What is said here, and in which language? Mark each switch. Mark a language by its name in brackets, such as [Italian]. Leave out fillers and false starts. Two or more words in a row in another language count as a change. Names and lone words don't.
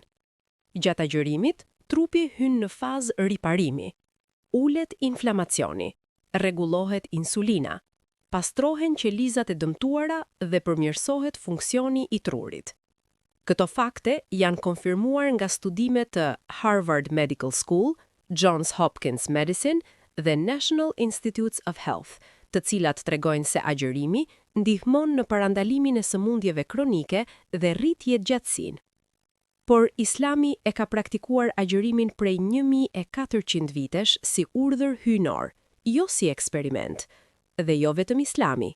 [Albanian] Gjatë agjërimit, trupi hyn në fazë riparimi. Ulet inflamacioni, rregullohet insulina, pastrohen qelizat e dëmtuara dhe përmirësohet funksioni i trurit. Këto fakte janë konfirmuar nga studimet të Harvard Medical School, Johns Hopkins Medicine dhe National Institutes of Health, të cilat tregojnë se agjërimi ndihmon në parandalimin e sëmundjeve kronike dhe rrit jetëgjatësinë. Por Islami e ka praktikuar agjërimin prej 1400 vitesh si urdhër hyjnor, jo si eksperiment, dhe jo vetëm Islami.